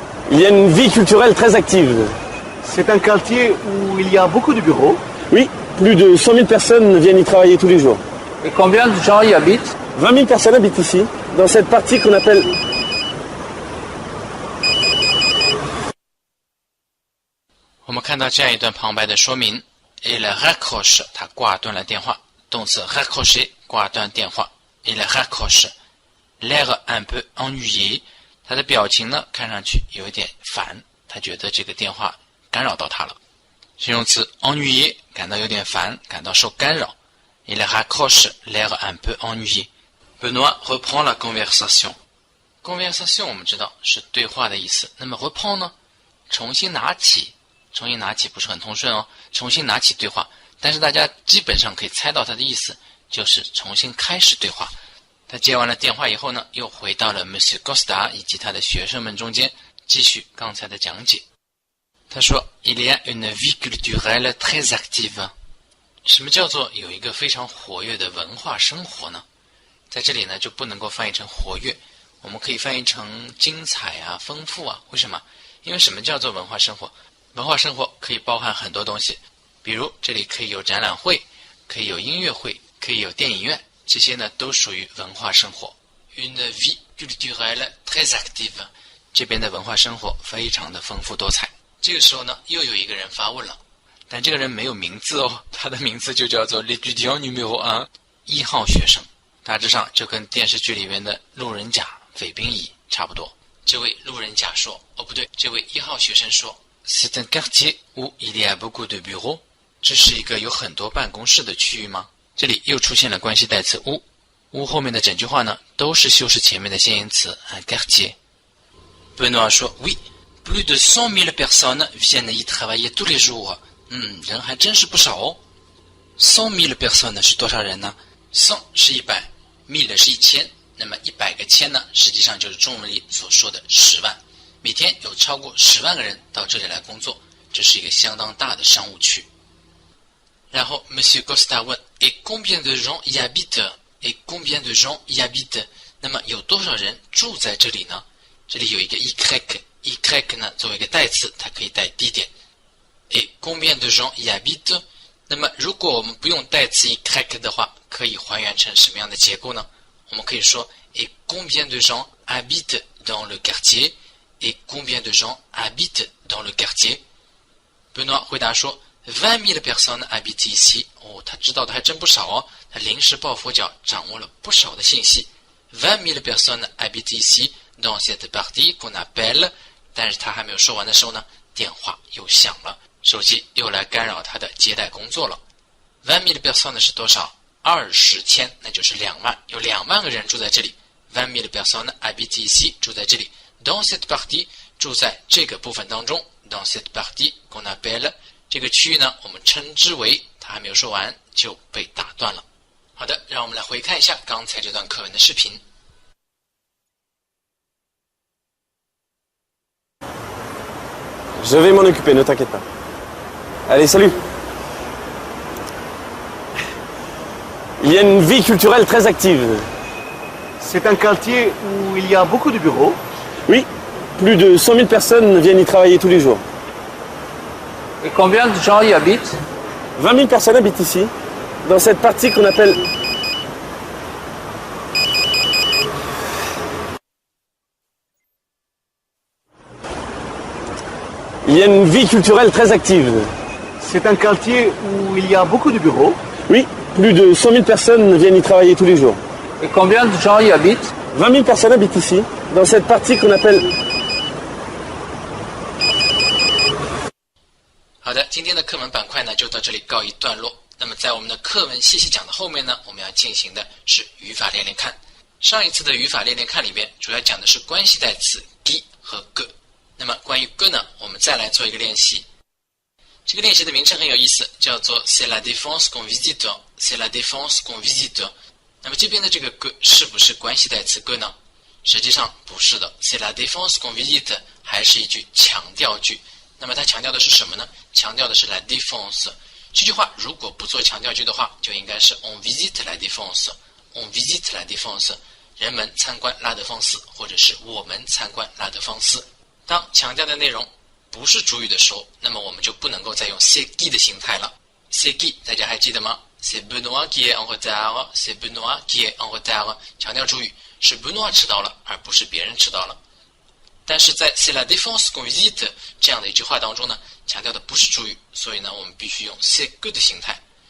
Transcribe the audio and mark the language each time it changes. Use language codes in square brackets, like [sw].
[fr] Il y a une vie culturelle très active. C'est un quartier où il y a beaucoup de bureaux. Oui, plus de 100 000 personnes viennent y travailler tous les jours. Et combien de gens y habitent? 20 000 personnes habitent ici, dans cette partie qu'on appelle... [zh] 我们看到这样一段旁白的说明 ， [fr] il raccroche， [zh] 他挂断了电话，动词 raccrocher 挂断电话 ，il raccroche。 [fr] l'air un peu ennuyé， [zh] 他的表情呢看上去有一点烦，他觉得这个电话干扰到他了。形容词 ennuyé 感到有点烦，感到受干扰。 [fr] il raccroche l'air un peu ennuyé。Benoît reprend la conversation。conversation [zh] 我们知道是对话的意思，那么 [fr] reprend [zh] 呢，重新拿起。重新拿起不是很通顺哦，重新拿起对话，但是大家基本上可以猜到它的意思，就是重新开始对话。他接完了电话以后呢，又回到了 Monsieur Costa 以及他的学生们中间，继续刚才的讲解。他说 [fr] Il y a une vie culturelle très active。 [zh] 什么叫做有一个非常活跃的文化生活呢？在这里呢就不能够翻译成活跃，我们可以翻译成精彩啊、丰富啊。为什么？因为什么叫做文化生活？文化生活可以包含很多东西，比如这里可以有展览会，可以有音乐会，可以有电影院，这些呢都属于文化生活。 [fr] Une vie culturelle très active， [zh] 这边的文化生活非常的丰富多彩。这个时候呢，又有一个人发问了，但这个人没有名字哦，他的名字就叫做 [fr] l'étudiant numéro 1， [zh] 1号学生。大致上就跟电视剧里面的路人甲、匪兵乙差不多。这位路人甲说，哦不对，这位1号学生说。 [fr] C'est un quartier où il y a beaucoup de bureaux。 [zh] 这是一个有很多办公室的区域吗？这里又出现了关系代词 où。 [fr] où [zh] 后面的整句话呢，都是修饰前面的先言词 [fr] un quartier。Benoît 说 oui， plus de 100 000 personnes viennent y travailler tous les jours。 [zh] 人还真是不少哦。 100 000 personnes 是多少人呢？100是100 ，1000是1000，那么100个千呢，实际上就是中文里所说的10万。每天有超过10万个人到这里来工作，这是一个相当大的商务区。然后 [fr] Monsieur Costa [zh] 问 [fr] Et combien de gens y habitent？ Et combien de gens y habitent？ [zh] 那么有多少人住在这里呢？这里有一个 y 呢作为一个代词，它可以带地点。 [fr] Et combien de gens y habitent？ [zh] 那么如果我们不用代词 y 的话，可以还原成什么样的结构呢？ [fr] 我们可以说 Et combien de gens habitent dans le quartier？Et combien de gens habitent dans le quartier？ Benoît [zh] 回答说 [fr] 20 000 personnes habitent ici。 [zh] 哦，他知道的还真不少哦，他临时抱佛脚，掌握了不少的信息。 [fr] 20 000 personnes habitent ici dans cette partie qu'on appelle。 [zh] 但是他还没有说完的时候呢，电话又响了，手机又来干扰他的接待工作了。 20 000 personnes 是多少？20千，那就是2万，有2万个人住在这里。 [fr] 20 000 personnes habitent ici， [zh] 住在这里。 [fr] Dans cette partie [zh] 住在这个部分当中 [fr] ，dans cette partie qu'on appelle [zh] 这个区域呢，我们称之为他还没有说完就被打断了。好的，让我们来回看一下刚才这段课文的视频。 [fr] Je vais m'en occuper, ne t'inquiète pas. Allez, salut. Il y a une vie culturelle très active. C'est un quartier où il y a beaucoup de bureaux. Oui, plus de 100 000 personnes viennent y travailler tous les jours. Et combien de gens y habitent? 20 000 personnes habitent ici, dans cette partie qu'on appelle... Il y a une vie culturelle très active. C'est un quartier où il y a beaucoup de bureaux. Oui, plus de 100 000 personnes viennent y travailler tous les jours. Et combien de gens y habitent? 20 000 personnes habitent ici, dans cette partie qu'on appelle... [zh] 好的，今天的课文板块呢就到这里告一段落。那么在我们的课文细细讲的后面呢，我们要进行的是语法练练看。上一次的语法练练看里边，主要讲的是关系代词 qui 和 que。那么关于 que 呢，我们再来做一个练习。这个练习的名称很有意思，叫做 [fr] C'est la défense qu'on visite。C'est la défense qu'on visite。 [zh] 那么这边的这个 que 是不是关系代词 que 呢？实际上不是的 ， [fr] C'est la défense qu'on visite [zh] 还是一句强调句。那么它强调的是什么呢？强调的是 la défense。这句话如果不做强调句的话，就应该是 [fr] on visite la défense。on visite la défense。 [zh] 人们参观拉德芳斯，或者是我们参观拉德芳斯。当强调的内容不是主语的时候，那么我们就不能够再用 c'est qui 的形态了。 c'est qui 大家还记得吗？ [fr] C'est Benoît qui est en retard. C'est Benoît qui est en retard。 [zh] 强调主语是 Benoît 迟到了，而不是别人迟到了。但是在 [fr] C'est la défense qu'on visite [zh] 这样的一句话当中呢，强调的不是主语，所以呢，我们必须用 c'est que 的形态。